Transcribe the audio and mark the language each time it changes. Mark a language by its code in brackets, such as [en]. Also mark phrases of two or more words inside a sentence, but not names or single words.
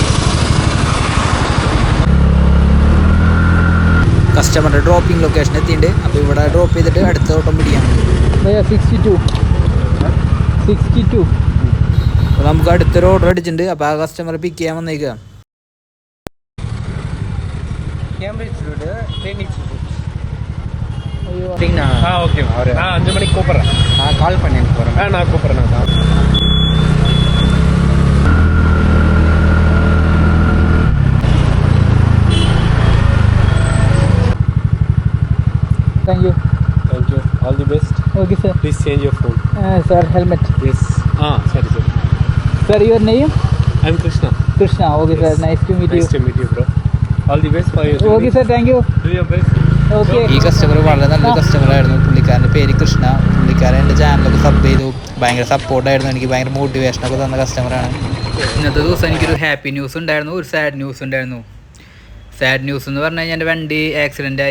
[ml] കസ്റ്റമറുടെ ഡ്രോപ്പിംഗ് ലൊക്കേഷൻ എത്തിയിട്ട് അപ്പോൾ ഇവിടെ ഡ്രോപ്പ് ചെയ്തിട്ട് അടുത്ത ഓട്ടം പിടിക്കാം. 62. അപ്പോൾ നമുക്ക് അടുത്തൊരു ഓർഡർ അടിച്ചിട്ടുണ്ട്. അപ്പോൾ ആ കസ്റ്റമർ പിക്ക് ചെയ്യാൻ വന്നേക്കുക. [ta] ஓகே 5 மணிக்கு கூப்பிட்றேன். நான் கால் பண்ணேன் போகிறேன். நான் கூப்பிட்றேன். [en] Thank you. All the best. Okay sir. Please change your phone. Sir, helmet. Yes. Sorry sir. Sir, your name? I'm Krishna. Krishna. Okay sir. Nice to meet you. Nice to meet you, bro. All the best for you. Okay sir. Thank you. Do your best. Okay. [ml] ഈ കസ്റ്റമർ വളരെ നല്ലൊരു കസ്റ്റമറായിരുന്നു. പുള്ളിക്കാരൻ്റെ പേര് കൃഷ്ണ. പുള്ളിക്കാരൻ എൻ്റെ ചാനലൊക്കെ സബ് ചെയ്തു. ഭയങ്കര സപ്പോർട്ടായിരുന്നു. എനിക്ക് ഭയങ്കര മോട്ടിവേഷനൊക്കെ തന്ന കസ്റ്റമറാണ്. ഇന്നത്തെ ദിവസം എനിക്കൊരു [en] happy news [ml] ഉണ്ടായിരുന്നു, ഒരു [en] sad news [ml] ഉണ്ടായിരുന്നു. [en] sad news [ml] എന്ന് പറഞ്ഞു കഴിഞ്ഞാൽ എൻ്റെ വണ്ടി ആക്സിഡൻ്റായി.